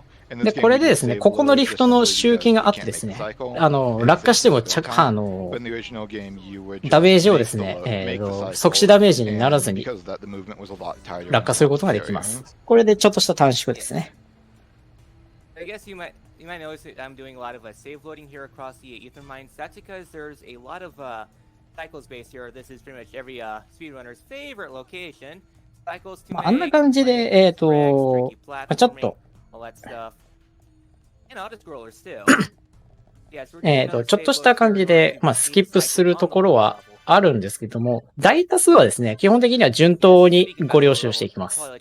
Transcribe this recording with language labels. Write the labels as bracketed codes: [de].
[ja] で、これでですね、ここのリフトの集金があってですね、落下してもダメージをですね、即死ダメージにならずに落下することができます。これでちょっとした短縮ですね。 [en] You might notice that I'm doing a lot of save loading here across the ether mines. That's because there's a lot of cycle space here. This is pretty much every speedrunner's favorite location. Cycles to [ja] あんな感じで、ちょっと、ちょっとした感じで、スキップするところはあるんですけども、大多数はですね、基本的には順当にご了承していきます。